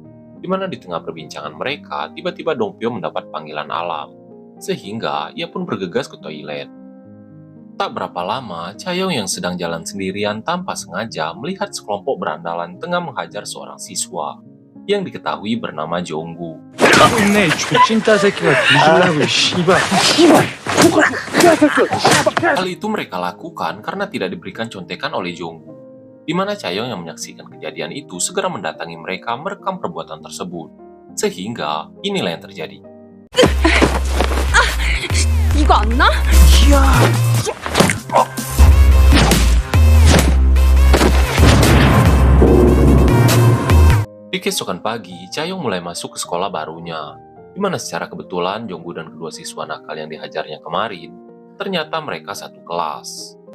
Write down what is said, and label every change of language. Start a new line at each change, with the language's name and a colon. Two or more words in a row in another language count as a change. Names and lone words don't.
Indonesian: Di mana di tengah perbincangan mereka, tiba-tiba Dongpyo mendapat panggilan alam, sehingga ia pun bergegas ke toilet. Tak berapa lama, Chayong yang sedang jalan sendirian tanpa sengaja melihat sekelompok berandalan tengah menghajar seorang siswa, yang diketahui bernama Jonggu.
Korean: 네, 족진따 새끼가 뒤질라고, 씨발.
Indonesian: Hal itu mereka lakukan karena tidak diberikan contekan oleh Jonggu, di mana Chayong yang menyaksikan kejadian itu segera mendatangi mereka merekam perbuatan tersebut. Sehingga inilah yang terjadi.
Korean: 이거 안 나?
Indonesian: Di keesokan pagi, Chayong mulai masuk ke sekolah barunya, di mana secara kebetulan Jonggu dan kedua siswa nakal yang dihajarnya kemarin, ternyata mereka satu kelas.